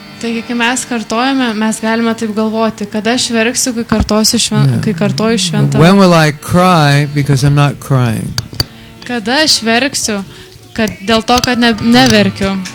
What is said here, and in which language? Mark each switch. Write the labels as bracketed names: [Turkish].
[Lithuanian] Taigi, kai mes kartojame, mes galime taip galvoti, kada aš verksiu, kai kartoju šventą. [English] When will I cry because I'm not crying? [Lithuanian] Kada aš verksiu, dėl to, kad neverkiu.